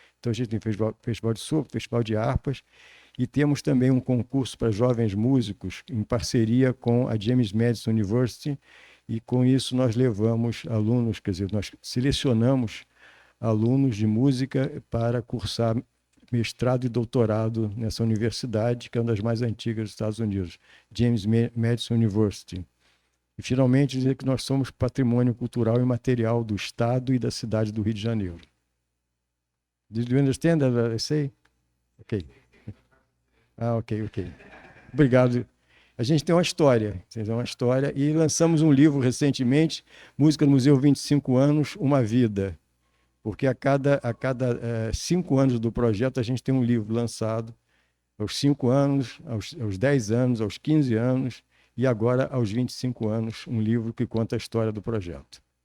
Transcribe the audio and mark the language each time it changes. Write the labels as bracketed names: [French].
[Portuguese] Então, a gente tem festival de sopros, festival de harpas, e temos também um concurso para jovens músicos, em parceria com a James Madison University, e com isso nós levamos alunos, quer dizer, nós selecionamos alunos de música para cursar mestrado e doutorado nessa universidade, que é uma das mais antigas dos Estados Unidos, James Madison University. E, finalmente, dizer que nós somos patrimônio cultural e material do Estado e da cidade do Rio de Janeiro. [English] Did you understand what I say? [Portuguese] Ok. Ok. Obrigado. A gente tem uma história, e lançamos um livro recentemente, Música no Museu 25 anos, uma vida. Porque a cada 5 anos do projeto, a gente tem um livro lançado, aos 5 anos, aos 10 anos, aos 15 anos, e agora, aos 25 anos, um livro que conta a história do projeto.